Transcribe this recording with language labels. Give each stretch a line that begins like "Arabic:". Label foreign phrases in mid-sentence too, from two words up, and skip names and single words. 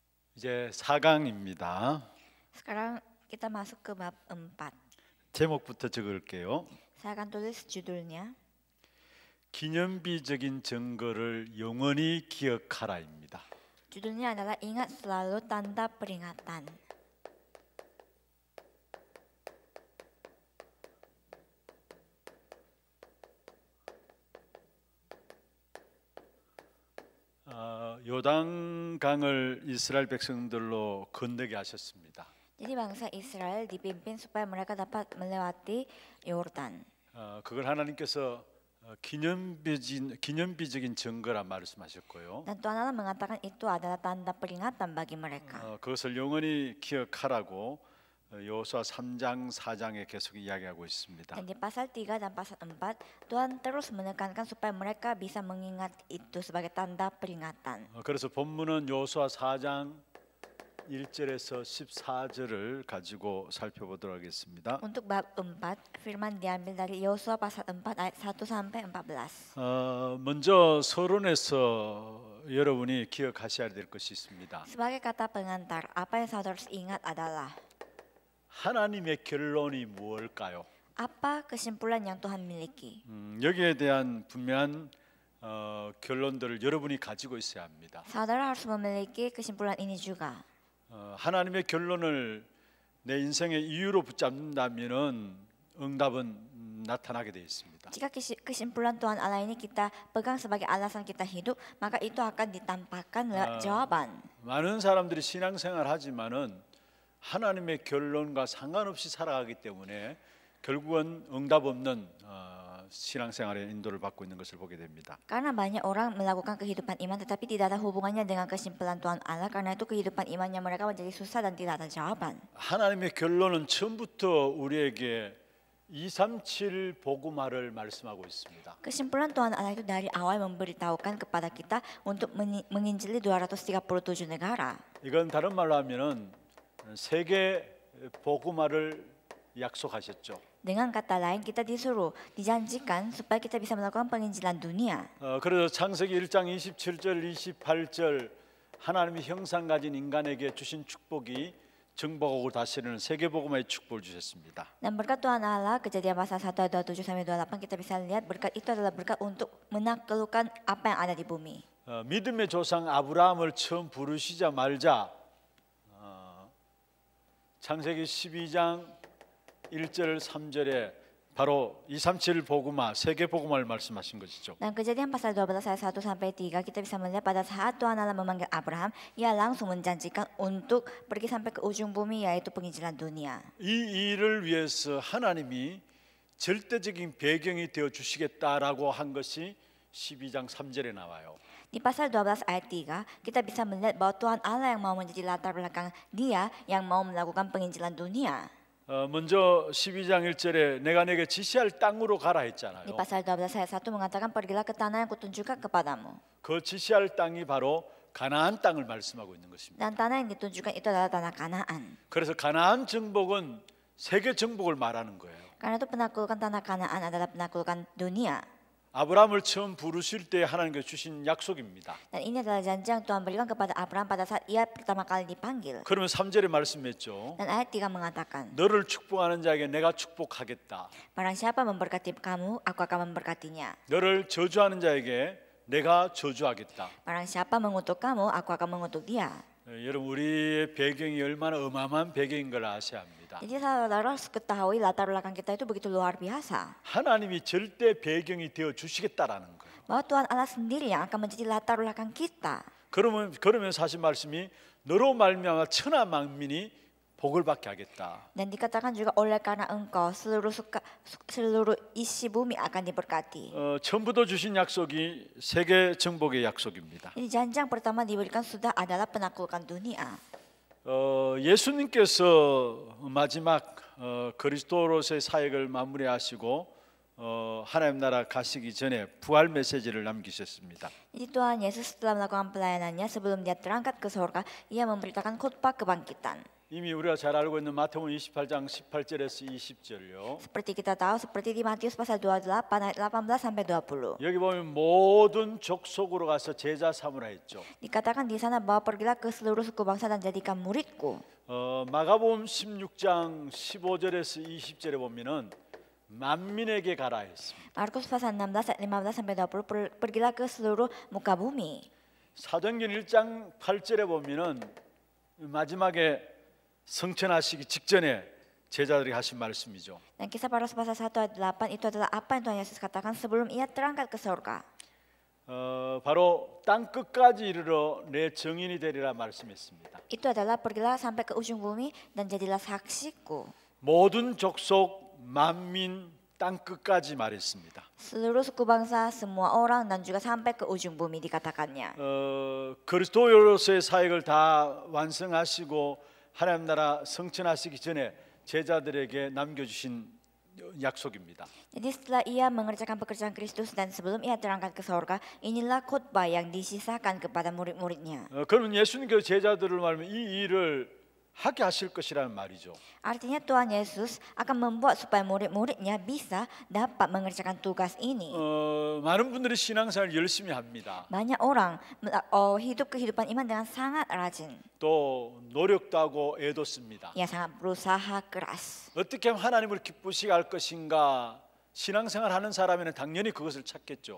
Korean: 이제 4강입니다.
Indonesian: Sekarang kita masuk ke bab 4.
Korean: 제목부터 적을게요.
Indonesian: Saya akan tulis judulnya.
Korean: 기념비적인 증거를 영원히 기억하라입니다.
Indonesian: Judulnya adalah ingat selalu tanda peringatan.
Korean: 요단강을 이스라엘 백성들로 건너게 하셨습니다.
Indonesian: Jadi bangsa Israel dipimpin supaya mereka dapat melewati Yordan.
Korean: 그걸 하나님께서 기념비적인 증거라 말씀하셨고요.
Indonesian: Dan Tuhan Allah mengatakan itu adalah tanda peringatan bagi mereka.
Korean: 그것을 영원히 기억하라고 여호수아 3장 4장에 계속 이야기하고 있습니다.
Indonesian: Dan di pasal 3 dan pasal 4 Tuhan terus menekankan supaya mereka bisa mengingat itu sebagai tanda peringatan.
Korean: 그래서 본문은 여호수아 4장 1절에서 14절을 가지고 살펴보도록 하겠습니다.
Indonesian: Untuk bab 4 firman diambil dari Yosua pasal 4 ayat 1 sampai 14.
Korean: 먼저 서론에서 여러분이 기억하셔야 될 것이 있습니다.
Indonesian: Sebagai kata pengantar, apa yang saudara harus ingat adalah
Korean: 하나님의 결론이 무엇일까요?
Indonesian: apa kesimpulan yang Tuhan miliki.
Korean: 여기에 대한 분명한 결론들을 여러분이 가지고 있어야 합니다.
Indonesian: Saudara harus memiliki kesimpulan ini juga.
Korean: 하나님의 결론을 내 인생의 이유로 붙잡는다면은 응답은 나타나게 되어 있습니다.
Indonesian: Jika kesimpulan Tuhan Allah ini kita pegang sebagai alasan kita hidup, maka itu akan ditampakkan lewat jawaban.
Korean: 많은 사람들이 신앙생활 하지만은 하나님의 결론과 상관없이 살아가기 때문에 결국은 응답 없는 신앙생활의 인도를 받고 있는 것을 보게 됩니다.
Indonesian: Karena banyak orang melakukan kehidupan iman tetapi tidak ada hubungannya dengan kesimpulan Tuhan Allah, karena itu kehidupan imannya mereka menjadi susah dan tidak ada jawaban.
Korean: 하나님의 결론은 처음부터 우리에게 237 복음화를 말씀하고 있습니다.
Indonesian: Kesimpulan Tuhan Allah itu dari awal memberitahukan kepada kita untuk menginjili 237 negara.
Korean: 이건 다른 말로 하면은 세계 복음화를 약속하셨죠.
Indonesian: Dengan kata lain, kita disuruh, dijanjikan supaya kita bisa melakukan penginjilan dunia.
Korean: 그래서 창세기 1장 27절 28절 하나님이 형상 가진 인간에게 주신 축복이 정복하고 다스리는 세계 복음화의 축복을 주셨습니다.
Indonesian: Dan berkat Tuhan Allah, Kejadian pasal 1 ayat 27 sampai 28 kita bisa lihat berkat itu adalah berkat untuk menaklukkan apa yang ada di bumi.
Korean: 믿음의 조상 아브라함을 처음 부르시자 말자 창세기 12장 1절 3절에 바로 237 복음화, 세계 복음화를 말씀하신 것이죠.
Indonesian: Dan Kejadian pasal 12 ayat 1 sampai 3 kita bisa melihat pada saat Tuhan Allah memanggil Abraham, ia langsung menjanjikan untuk pergi sampai ke ujung bumi, yaitu penginjilan dunia.
Korean: 이 일을 위해서 하나님이 절대적인 배경이 되어 주시겠다라고 한 것이 12장 3절에 나와요.
Indonesian: Di pasal 12 ayat 3 kita bisa melihat bahwa Tuhan Allah yang mau menjadi latar belakang dia yang mau melakukan penginjilan dunia.
Korean: 먼저 12장 1절에 내가 내게 지시할 땅으로 가라 했잖아요.
Indonesian: Di pasal 12 ayat 1 mengatakan pergilah ke tanah yang kutunjukkan kepadamu.
Korean: 그 지시할 땅이 바로 가나안 땅을 말씀하고 있는 것입니다.
Indonesian: Dan tanah yang ditunjukkan itu adalah tanah Kanaan.
Korean: 그래서 가나안 정복은 세계 정복을 말하는 거예요.
Indonesian: Karena itu penaklukan tanah Kanaan adalah penaklukan dunia.
Korean: 아브라함을 처음 부르실 때 하나님께서 주신 약속입니다.
Indonesian: Dan ini adalah janji yang Tuhan berikan kepada Abraham pada saat ia pertama kali dipanggil.
Korean: 그러면 3절에 말씀했죠.
Indonesian: Dan ayat 3 mengatakan,
Korean: 너를 축복하는 자에게 내가 축복하겠다.
Indonesian: barang siapa memberkati kamu, aku akan memberkatinya.
Korean: 너를 저주하는 자에게 내가 저주하겠다.
Indonesian: Barang siapa mengutuk kamu, aku akan mengutuk dia.
Korean: 여러분 우리의 배경이 얼마나 어마어마한 배경인 걸 아셔야 합니다.
Indonesian: Jadi saudara harus ketahui latar belakang kita itu begitu luar biasa.
Korean: 하나님이 절대 배경이 되어 주시겠다라는 거예요.
Indonesian: Bahwa Tuhan Allah sendiri yang akan menjadi latar belakang kita.
Korean: 그러면 사실 말씀이 너로 말미암아 천하 만민이 복을 받게 하겠다.
Indonesian: Dan dikatakan juga oleh karena engkau seluruh isi bumi akan diberkati.
Korean: 처음부터 주신 약속이 세계 정복의 약속입니다.
Indonesian: Jadi janji yang pertama diberikan sudah adalah penaklukan dunia.
Korean: 예수님께서 마지막 그리스도로서의 사역을 마무리하시고 하나님 나라 가시기 전에 부활 메시지를 남기셨습니다.
Indonesian: Jadi Tuhan Yesus setelah melakukan pelayanannya sebelum dia terangkat ke surga, ia memberitakan khotbah kebangkitan.
Korean: 이미 우리가 잘 알고 있는 마태복음 28장 18절에서 20절요.
Indonesian: Seperti kita tahu, seperti di Matius pasal 28 ayat 18 sampai 20.
Korean: 여기 보면 모든 족속으로 가서 제자 삼으라 했죠.
Indonesian: Dikatakan di sana bahwa pergilah ke seluruh suku bangsa dan jadikan muridku.
Korean: 마가복음 16장 15절에서 20절에 보면은 만민에게 가라 했습니다.
Indonesian: Markus pasal 16 ayat 15 sampai 20, pergilah ke seluruh muka bumi.
Korean: 사도행전 1장 8절에 보면은 마지막에 성천하시기 직전에 제자들이 하신 말씀이죠.
Indonesian: Dan kisah para rasul pasal 1 ayat 8 itu adalah apa yang Tuhan Yesus katakan sebelum ia terangkat ke surga.
Korean: 바로 땅 끝까지 이르러 내 증인이 되리라 말씀했습니다.
Indonesian: Itu adalah pergilah sampai ke ujung bumi dan jadilah saksiku.
Korean: 모든 족속 만민 땅 끝까지 말했습니다.
Indonesian: Seluruh suku bangsa, semua orang dan juga sampai ke ujung bumi dikatakannya.
Korean: 그리스도로서의 사역을 다 완성하시고 하나님 나라 성천하시기 전에 제자들에게 남겨주신 약속입니다.
Indonesian: Jadi setelah ia mengerjakan pekerjaan Kristus dan sebelum ia terangkat ke surga, inilah khotbah yang disisakan kepada murid-muridnya.
Korean: 그러면 예수님께서 제자들을 말하면 이 일을 하게 하실 것이라는 말이죠.
Indonesian: Artinya Tuhan Yesus akan membuat supaya murid-muridnya bisa dapat mengerjakan tugas ini.
Korean: 많은 분들이 신앙생활 열심히 합니다.
Indonesian: Banyak orang hidup kehidupan iman dengan sangat rajin.
Korean: 또 노력도 하고 애도 씁니다.
Indonesian: Ia sangat berusaha keras.
Korean: 어떻게 하면 하나님을 기쁘시게 할 것인가 신앙생활 하는 사람에는 당연히 그것을 찾겠죠.